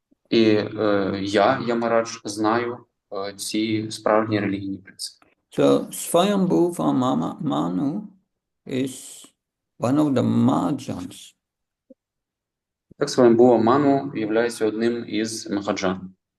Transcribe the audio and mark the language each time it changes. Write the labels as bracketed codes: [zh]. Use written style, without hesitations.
[uk] І я, Ямарадж, знаю ці справжні релігійні принципи. [en] So Swayambhuva Manu is one of the Mahajans. [uk] Так Свамбуа Ману є одним із Махаджан.